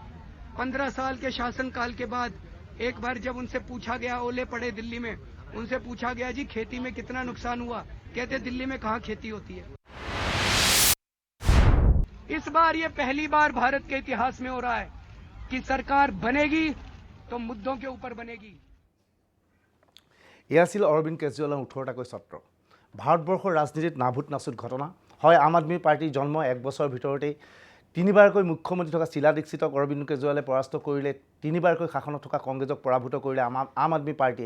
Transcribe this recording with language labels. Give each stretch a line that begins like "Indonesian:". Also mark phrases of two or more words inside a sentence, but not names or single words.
Hindi: 15 साल के शासनकाल के बाद एक बार जब उनसे पूछा गया, ओले पड़े दिल्ली में, उनसे पूछा गया जी खेती में कितना नुकसान हुआ, कहते दिल्ली में कहाँ खेती होती है। इस बार ये पहली बार भारत के इतिहास में हो रहा है कि सरकार बनेगी तो मुद्दों के ऊपर बनेगी।
Assamese: এয়া আছিল অৰবিন্দ কেজৰিৱালৰ 18টাকৈ ছত্ৰ। ভাৰতবৰ্ষৰ ৰাজনীতিত নাভূত নাচুত ঘটনা হয়। আম আদমি পাৰ্টিৰ জন্ম 1 বছৰৰ ভিতৰতেই 3বাৰকৈ মুখ্যমন্ত্ৰী থকা শীলা দীক্ষিতক অৰবিন্দ কেজৰিৱালে পৰাস্ত কৰিলে, 3বাৰকৈ শাসনত থকা কংগ্ৰেছক পৰাভূত কৰিলে আম আদমি পাৰ্টিয়ে।